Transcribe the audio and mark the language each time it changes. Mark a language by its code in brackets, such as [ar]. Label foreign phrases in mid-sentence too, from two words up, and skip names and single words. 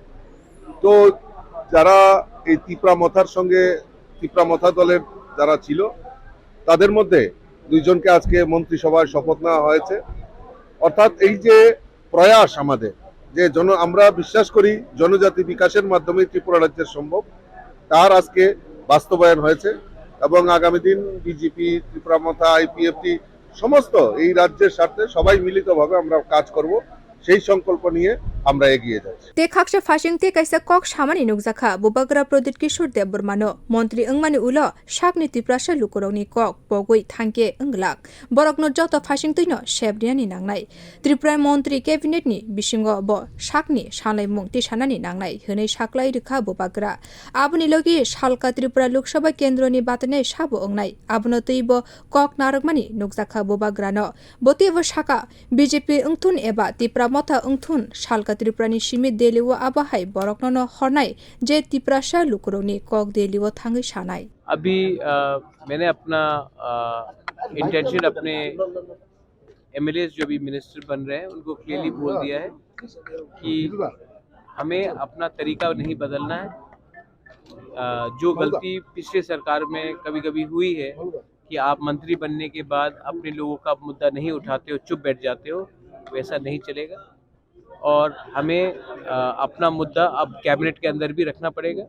[bn] তো যারা এই ত্রিপুরা মথার সঙ্গে ত্রিপুরা মথা দলের যারা ছিল তাদের মধ্যে দুইজনকে আজকে মন্ত্রিসভায় শপথ নেওয়া হয়েছে অর্থাৎ এই যে প্রয়াস আমাদের যে আমরা বিশ্বাস করি জনজাতি বিকাশের মাধ্যমে ত্রিপুরা রাজ্যের সম্ভব তার আজকে বাস্তবায়ন হয়েছে এবং আগামী দিন বিজেপি ত্রিপুরা মথা আইপিএফটি সমস্ত এই রাজ্যের স্বার্থে সবাই মিলিতভাবে আমরা কাজ করব সেই সংকল্প নিয়ে আমরা এগিয়ে যাচ্ছি [trp] ते खाक्ष फाशिंगते कैसा कक सामानि नुकजाखा बुबाग्रा प्रदीप किशोर देबबर्मानो मंत्री अंगमानि उलो शाकनि तिप्रासा लुकुरौनि कक पगै थांके अंगलाक बरकनो जत फाशिंगतैनो शेबरियानि नांनाय त्रिपुरा मंत्री कैबिनेटनि बिसिंगो ब शाकनि सालायमुं तिसानानि नांनाय होनै साख्लाय रेखा बुबाग्रा आबुनि लगे सालका त्रिपुरा लोकसभा केन्द्रनि बातने साबो अंगनाय आबुनो तैबो कक नारकमानि नुकजाखा बुबाग्रानो बतेबो साका बीजेपी अंथुन एबा तिप्रा मथा अंथुन सालका त्रिपुरानि सिमित देलिवो आबाहाय बरकनो हरनाय जे तिप्रासा लुकुरौनि कक देलिवो थांगै सानाय [hi] अभी मैंने अपना इंटेंशन अपने एमएलए जो भी मिनिस्टर बन रहे हैं उनको क्लियरली बोल दिया है कि हमें अपना तरीका नहीं बदलना है। जो गलती पिछले सरकार में कभी कभी हुई है कि आप मंत्री बनने के बाद अपने लोगों का मुद्दा नहीं उठाते हो, चुप बैठ जाते हो, वैसा नहीं चलेगा और हमें अपना मुद्दा अब कैबिनेट के अंदर भी रखना पड़ेगा।